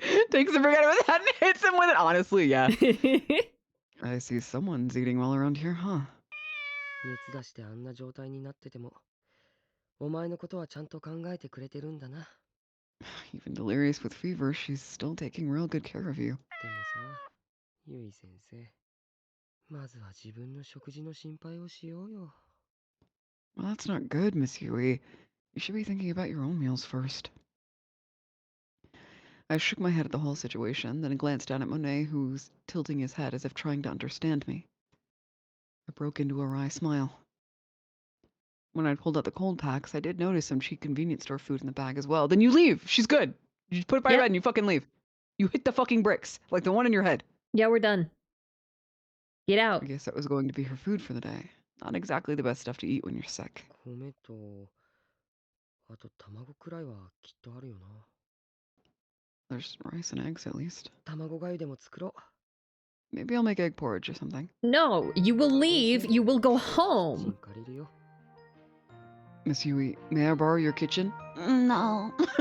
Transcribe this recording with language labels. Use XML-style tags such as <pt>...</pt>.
<en>Takes a brick out of his head and hits him with it. Honestly, yeah. I see someone's eating well around here, huh?</en> <ja>熱出してあんな状態になっててもお前のことはちゃんと考えてくれてるんだな</ja> <en>Even delirious with fever, she's still taking real good care of you.</en> <ja>でもさゆい先生まずは自分の食事の心配をしようよ</ja> <en>Well, that's not good, Miss Yui. You should be thinking about your own meals first. I shook my head at the whole situation, then glanced down at Monet, who was tilting his head as if trying to understand me. I broke into a wry smile. When I pulled out the cold packs, I did notice some cheap convenience store food in the bag as well. Then you leave. She's good. You just put it by your bed and you fucking leave. You hit the fucking bricks, like the one in your head. Yeah, we're done. Get out. I guess that was going to be her food for the day. Not exactly the best stuff to eat when you're sick.</en> <ja>米とあと卵くらいはきっとあるよな。</ja> <en>There's rice and eggs at least.</en> <ja>卵がゆでも作ろう。</ja> <en>Maybe I'll make egg porridge or something. No, you will leave. You will go home.</en> <ja>借りるよ。</ja> <en>Miss Yui, may I borrow your kitchen? No.</en>